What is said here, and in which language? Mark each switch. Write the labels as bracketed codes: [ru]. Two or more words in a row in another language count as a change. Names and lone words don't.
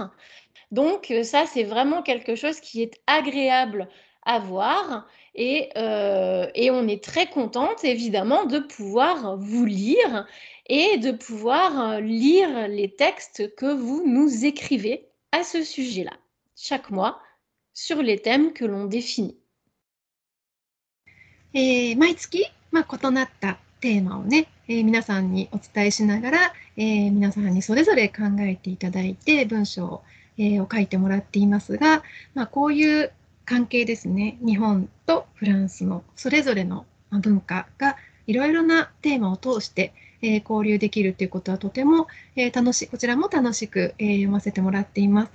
[fr] Donc ça, c'est vraiment quelque chose qui est agréable à voir et on est très contente, évidemment, de pouvoir vous lire et de pouvoir lire les textes que vous nous écrivez à ce sujet-là, chaque mois, sur les thèmes que l'on définit. [ja] 毎月、異なったテーマをね、皆さんにお伝えしながら、皆さんにそれぞれ考えていただいて文章を書いてもらっていますが、こういう関係ですね、日本とフランスのそれぞれの文化がいろいろなテーマを通して、交流できるということはとても、楽しい、こちらも楽しく、読ませてもらっています。